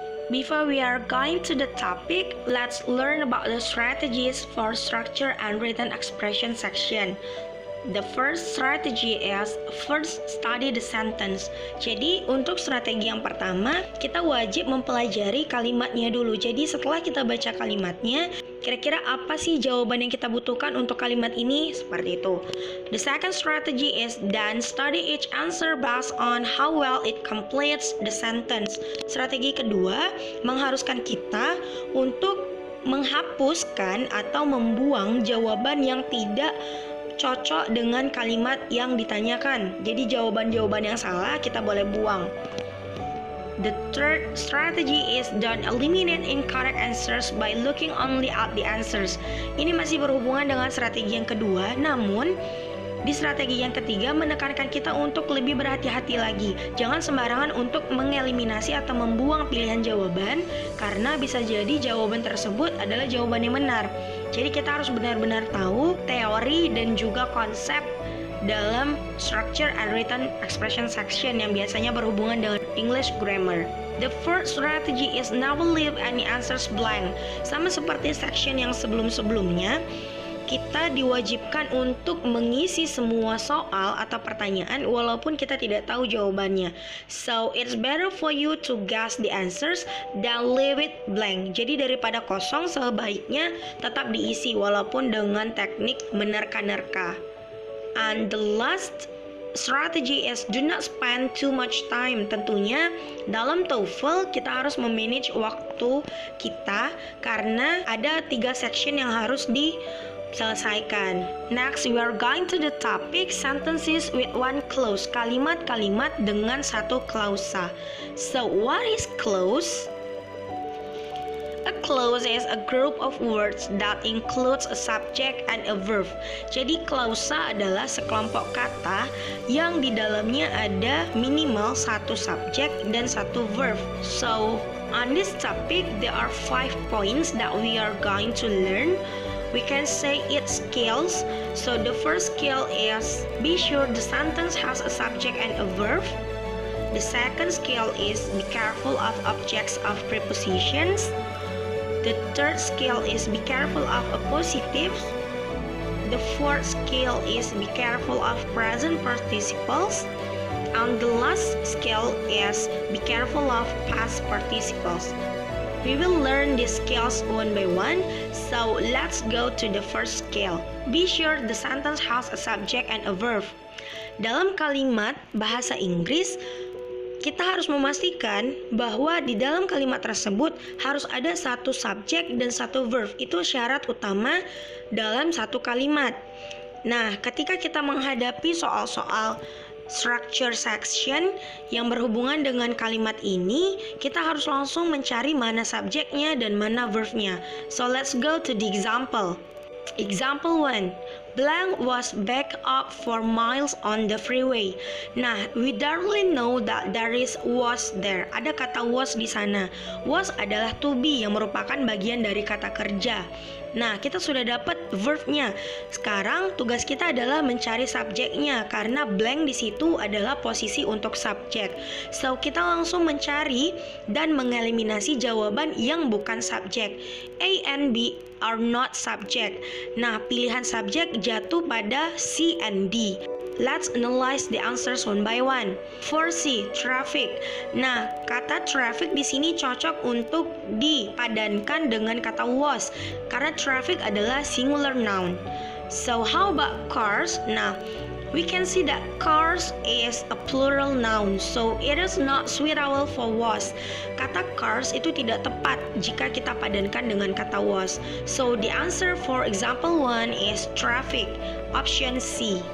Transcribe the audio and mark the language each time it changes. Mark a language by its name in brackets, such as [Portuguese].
[English] Before we are going to the topic, let's learn about the strategies for structure and written expression section. The first strategy is first study the sentence. [Indonesian] Jadi untuk strategi yang pertama, kita wajib mempelajari kalimatnya dulu. Jadi setelah kita baca kalimatnya, kira-kira apa sih jawaban yang kita butuhkan untuk kalimat ini? Seperti itu. [English] The second strategy is then study each answer based on how well it completes the sentence. [Indonesian] Strategi kedua mengharuskan kita untuk menghapuskan atau membuang jawaban yang tidak cocok dengan kalimat yang ditanyakan. Jadi jawaban-jawaban yang salah kita boleh buang. [English] The third strategy is don't eliminate incorrect answers by looking only at the answers. [Indonesian] Ini masih berhubungan dengan strategi yang kedua, namun di strategi yang ketiga menekankan kita untuk lebih berhati-hati lagi. Jangan sembarangan untuk mengeliminasi atau membuang pilihan jawaban, karena bisa jadi jawaban tersebut adalah jawaban yang benar. Jadi kita harus benar-benar tahu teori dan juga konsep dalam structure and written expression section yang biasanya berhubungan dengan English grammar. [English] The fourth strategy is never leave any answers blank. [Indonesian] Sama seperti section yang sebelum-sebelumnya, kita diwajibkan untuk mengisi semua soal atau pertanyaan walaupun kita tidak tahu jawabannya. [English] So, it's better for you to guess the answers than leave it blank. [Indonesian] Jadi daripada kosong, sebaiknya tetap diisi walaupun dengan teknik menerka-nerka. [English] And the last strategy is do not spend too much time. [Indonesian] Tentunya dalam TOEFL kita harus memanage waktu kita karena ada 3 section yang harus diselesaikan. [English] Next, we are going to the topic sentences with one clause. [Indonesian] Kalimat-kalimat dengan satu klausa. [English] So, what is clause? A clause is a group of words that includes a subject and a verb. [Indonesian] Jadi klausa adalah sekelompok kata yang di dalamnya ada minimal satu subjek dan satu verb. [English] So, on this topic there are 5 points that we are going to learn. We can say its skills. So the first skill is be sure the sentence has a subject and a verb. The second skill is be careful of objects of prepositions. The third skill is be careful of appositives. The fourth skill is be careful of present participles. And the last skill is be careful of past participles. We will learn these skills one by one, so let's go to the first skill. Be sure the sentence has a subject and a verb. [Indonesian] Dalam kalimat bahasa Inggris, kita harus memastikan bahwa di dalam kalimat tersebut harus ada satu subjek dan satu verb. Itu syarat utama dalam satu kalimat. Nah, ketika kita menghadapi soal-soal structure section yang berhubungan dengan kalimat ini, kita harus langsung mencari mana subjeknya dan mana verbnya. [English] So let's go to the example. Example 1. Blank was backed up for miles on the freeway. Nah, we barely know that there is was there. [Indonesian] Ada kata was di sana. Was adalah to be yang merupakan bagian dari kata kerja. Nah, kita sudah dapat verbnya. Sekarang tugas kita adalah mencari subjeknya karena blank di situ adalah posisi untuk subjek. So, kita langsung mencari dan mengeliminasi jawaban yang bukan subjek. [English] A and B are not subject. [Indonesian] Nah, pilihan subjek jatuh pada [English] C and D. Let's analyze the answers one by one. For C, traffic. [Indonesian] Nah, kata traffic di sini cocok untuk dipadankan dengan kata was karena traffic adalah singular noun. [English] So, how about cars? Nah, we can see that cars is a plural noun, so it is not suitable for was. [Indonesian] Kata cars itu tidak tepat jika kita padankan dengan kata was. [English] So the answer for example 1 is traffic, option C.